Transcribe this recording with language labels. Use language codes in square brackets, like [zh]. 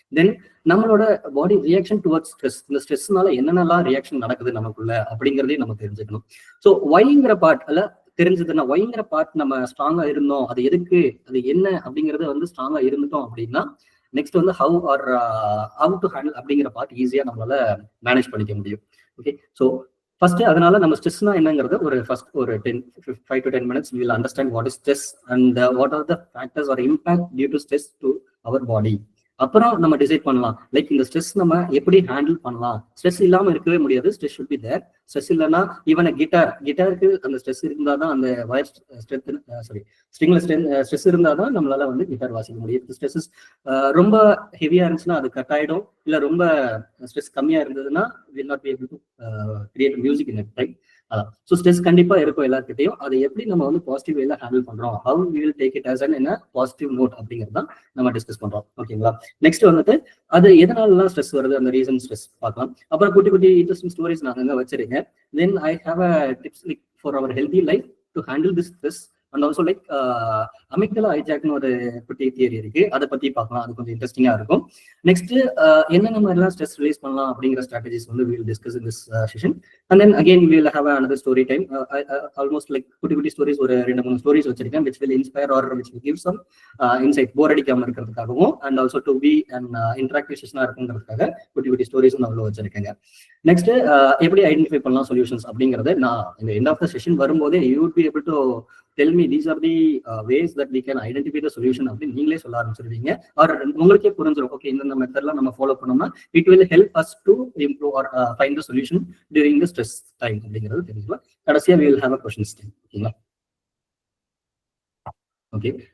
[ta] தென் நம்மளோட பாடி reaction towards stress, இந்த ஸ்ட்ரெஸ்னால என்னென்னலாம் ரியாக்ஷன் நடக்குது நமக்குள்ள அப்படிங்கிறதையும் நம்ம தெரிஞ்சுக்கணும். ஸோ ஒய்ங்கிற பார்ட் அல்ல தெரிஞ்சதுன்னா, ஒய்ங்கிற பார்ட் நம்ம ஸ்ட்ராங்கா இருந்தோம், அது எதுக்கு, அது என்ன அப்படிங்கறது வந்து ஸ்ட்ராங்கா இருந்துட்டோம் அப்படின்னா, நெக்ஸ்ட் வந்து ஹவு டு ஹேண்டில் அப்படிங்கிற பார்ட் ஈஸியா நம்மளால மேனேஜ் பண்ணிக்க முடியும். [en] okay, so first [ta] அதனால நம்ம ஸ்ட்ரெஸ்னா என்னங்கிறது [en] ஒரு ஃபர்ஸ்ட் ஒரு 5 to 10 minutes we will understand what is stress and what are the factors or impact due to stress to our body. [ta] அப்புறம் நம்ம டிசைட் பண்ணலாம், லைக் இந்த ஸ்ட்ரெஸ் நம்ம எப்படி ஹேண்டில் பண்ணலாம். ஸ்ட்ரெஸ் இல்லாம இருக்கவே முடியாது, [en] Stress should be there. [ta] Stress இல்லைன்னா ஈவன் கிட்டாருக்கு அந்த ஸ்ட்ரெஸ் இருந்தால் தான், அந்த வயர் ஸ்ட்ரிங்ல ஸ்ட்ரெஸ் இருந்தால் தான் நம்மளால வந்து கிட்டார் வாசிக்க முடியும். ஸ்ட்ரெஸ் ரொம்ப ஹெவியா இருந்துச்சுன்னா அது கட் ஆயிடும், இல்லை ரொம்ப ஸ்ட்ரெஸ் கம்மியா இருந்ததுன்னா [en] Will not be able to create music in time. [ta] அதான், ஸோ ஸ்ட்ரெஸ் கண்டிப்பா இருக்கும் எல்லாருக்கிட்டையும். அதை எப்படி நம்ம வந்து பாசிட்டிவ் வேல ஹேண்டில் பண்றோம், [en] how we will take it as an [ta] என்ன பாசிட்டிவ் நோட் அப்படிங்கிறது தான் நம்ம டிஸ்கஸ் பண்றோம். ஓகேங்களா, நெக்ஸ்ட் வந்துட்டு அது எதனாலலாம் ஸ்ட்ரெஸ் வருது, அந்த ரீசன் ஸ்ட்ரெஸ் பார்க்கலாம். அப்புறம் குட்டி குட்டி இன்ட்ரெஸ்டிங் ஸ்டோரிஸ் நான் அங்கே வச்சிருக்கேன். [en] Then I have a tips like for our healthy life to handle this stress. [ta] And also like amygdala ஹைஜாக்னு ஒரு குட்டி தியரி இருக்கு, அதை பத்தி பார்க்கலாம். அது கொஞ்சம் இன்ட்ரெஸ்டிங்கா இருக்கும். நெக்ஸ்ட் என்னென்ன மாதிரிலாம் ஸ்ட்ரெஸ் ரிலீஸ் பண்ணலாம் அப்படிங்கிற ஸ்ட்ராட்டஜிஸ் வந்து [en] we will discuss in this session. And then again we will have another story time. Almost like [ta] குட்டி குட்டி ஸ்டோரிஸ் ஒரு 2-3 ஸ்டோரிஸ் வச்சிருக்கேன், [en] which will inspire or which will give some insight, [ta] போர் அடிக்காம இருக்கிறதுக்காகவும் [en] and also to be an interactive session [ta] இருக்குங்கிறதுக்காக குட்டி குட்டி stories நான் அவ்வளோ வச்சிருக்கேங்க. Next எப்படி ஐடென்டிஃபை பண்ணலாம் சொல்யூஷன்ஸ் அப்படிங்கறத நான் இந்த எண்ட் ஆஃப் த செஷன் வரும்போதே [en] you would be able to tell me these are the ways that we can identify the solution [ta] அப்படின்னு நீங்களே சொல்ல ஆரம்பிச்சிருவீங்க. ஆர் உங்களுக்கே புரிஞ்சிடும், ஓகே இந்த மெத்தட்லாம் நம்ம ஃபாலோ பண்ணோம்னா [en] it will help us to improve or find the solution during the stress time [ta] அப்படிங்கிறது தெரிஞ்சுக்கலாம். கடைசியா [en] we will have a questions time. [ta] ஓகேங்களா, okay.